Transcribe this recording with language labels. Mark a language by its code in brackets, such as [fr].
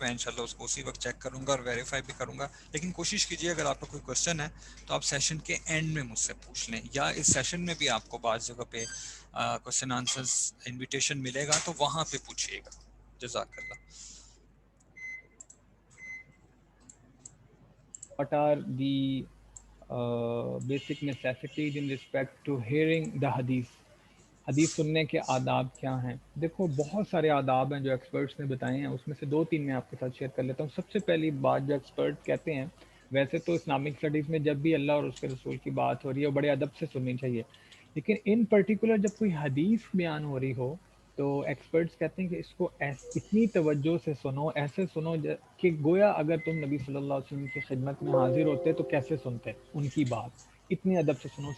[hi] मैं इंशाल्लाह उसको उसी वक्त चेक करूंगा और वेरीफाई भी करूंगा. लेकिन कोशिश कीजिए अगर आपका कोई क्वेश्चन है तो आप सेशन के एंड में मुझसे पूछ लें, या इस सेशन में भी आपको बाज़ जगह पे क्वेश्चन आंसर्स इन्विटेशन मिलेगा तो वहाँ पे पूछिएगा. जज़ाकल्लाह. [en] What are the basic necessities in respect to hearing the hadith? [hi] हदीस सुनने के आदाब क्या हैं? देखो बहुत सारे आदाब हैं जो एक्सपर्ट्स ने बताए हैं, उसमें से दो तीन मैं आपके साथ शेयर कर लेता हूँ. सबसे पहली बात जो एक्सपर्ट कहते हैं, वैसे तो इस्लामिक स्टडीज़ में जब भी अल्लाह और उसके रसूल की बात हो रही है बड़े अदब से सुननी चाहिए, लेकिन [en] in particular [hi] जब कोई हदीस बयान हो रही हो तो एक्सपर्ट्स कहते हैं कि इसको इतनी तवज्जो से सुनो, ऐसे सुनो कि गोया अगर तुम नबी सल्लल्लाहु अलैहि वसल्लम की खिदमत में हाजिर होते तो कैसे सुनते उनकी बात. इतने अदब से सुनो.